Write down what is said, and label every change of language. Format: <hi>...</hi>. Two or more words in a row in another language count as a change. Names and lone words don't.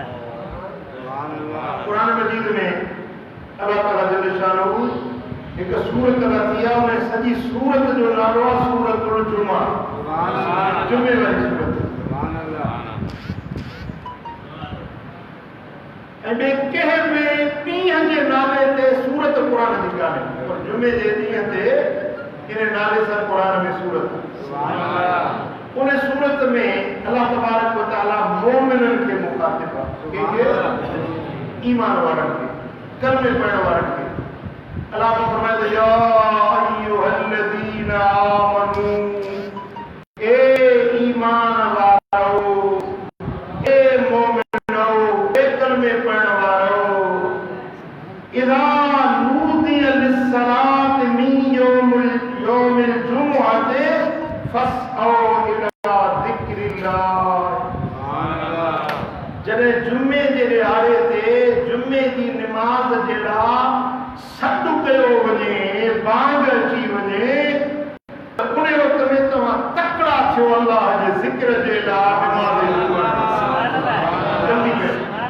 <sd>क़ुरान मजीद में</sd> <ar>الله تعالى جل شأنه</ar> <sd>हिकु सूरत नथी आहे, उन सॼी सूरत जो नालो आहे सूरतुल जुमा, जुमे वारी सूरत। ऐं ॿिए कंहिं बि ॾींहं जे नाले ते सूरत क़ुरान जी कान्हे, पर जुमे जे ॾींहं ते इन नाले सां क़ुरान में सूरत। उन सूरत में</sd> <ar>الله تبارك وتعالى</ar> <sd>मोमिननि खे मुखातिब आहे, कंहिंखे? ईमान वारनि खे, कलमे पढ़ण वारनि खे। अल्लाह फरमाए</sd> <ar>يا أيها الذين آمنوا,</ar> <sd>ए ईमान वारो, ए मोमिनो, ए कलमे पढ़ण वारो,</sd> <ar>إذا نودي للصلاة من يوم الجمعة فاسعوا إلى ذكر الله.</ar> <sd>जॾहिं जुमे जे ॾियारे ते जुमे जी निमाज़ जे लाइ कयो वञे बांग अची वञे त उन वक़्त में तव्हां तकड़ा थियो अल्लाह जे ज़िक्र जे लाइ जल्दी कयो</sd>